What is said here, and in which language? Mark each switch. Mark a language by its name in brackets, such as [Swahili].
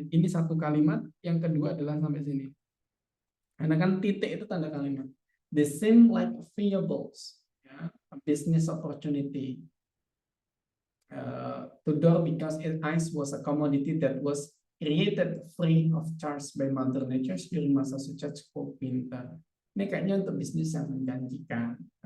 [Indonesian] Ini 1 kalimat, yang kedua adalah sampai sini. Karena kan titik itu tanda kalimat. [English] The same like variables, ya, a business opportunity. Tudor because ice was a commodity that was created free of charge by Mother Nature during Massachusetts cold winter. [Indonesian] Ini kayaknya untuk bisnis yang menjanjikan.